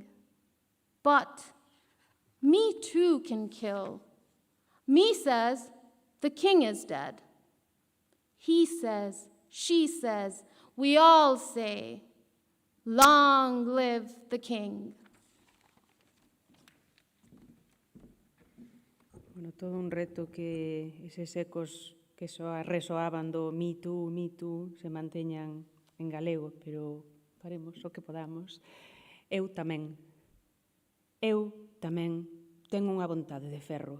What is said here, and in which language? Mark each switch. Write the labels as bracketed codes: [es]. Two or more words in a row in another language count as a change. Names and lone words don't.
[en] But me too can kill. Me says the king is dead. He says, she says, we all say, long live the king. [gl] Bueno, todo un reto que eses ecos que resoaban do Me Too, se manteñan en galego, pero faremos o que podamos. Eu tamén ten unha vontade de ferro.